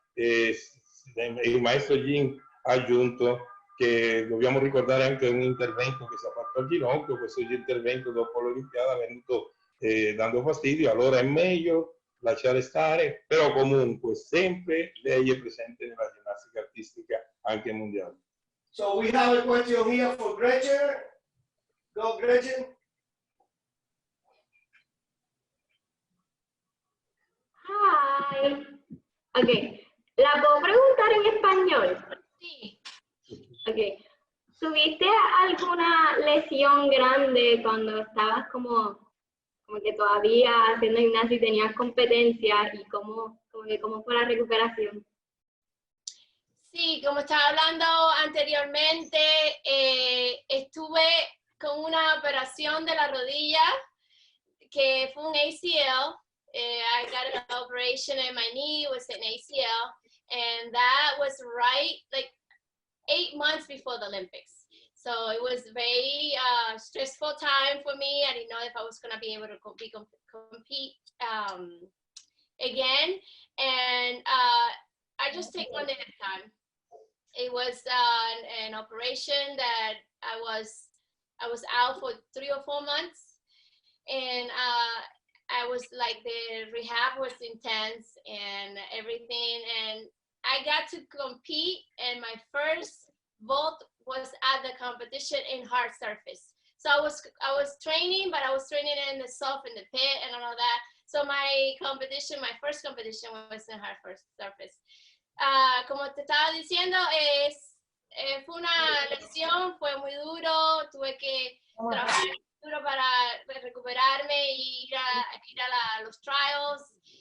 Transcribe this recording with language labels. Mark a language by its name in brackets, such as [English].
[Italian] Il maestro Yin ha aggiunto che dobbiamo ricordare anche un intervento che si è fatto al ginocchio. Questo intervento dopo l'Olimpiada è venuto dando fastidio, allora è meglio lasciare stare, però comunque sempre lei è presente nella ginnastica artistica anche mondiale. [English] So we have a question here for Gretchen. Go, Gretchen. Hi. Ok. [Spanish] ¿La puedo preguntar en español? Sí. Ok. ¿Tuviste alguna lesión grande cuando estabas como que todavía haciendo gimnasia y tenías competencia, y cómo fue la recuperación? Sí, como estaba hablando anteriormente, estuve con una operación de la rodilla que fue un ACL. [English] I got an operation in my knee, it was an ACL, and that was right like 8 months before the Olympics. So it was very stressful time for me. I didn't know if I was going to be able to compete again, and I just take one day at a time. It was an operation that I was out for 3 or 4 months, and I was like, the rehab was intense and everything, and I got to compete, and my first vault was at the competition in hard surface. So I was training, but I was training in the soft, in the pit and all that. So my first competition was in hard surface. [Spanish] Como te estaba diciendo, fue una lección, fue muy duro, tuve que trabajar duro para recuperarme y ir a los trials.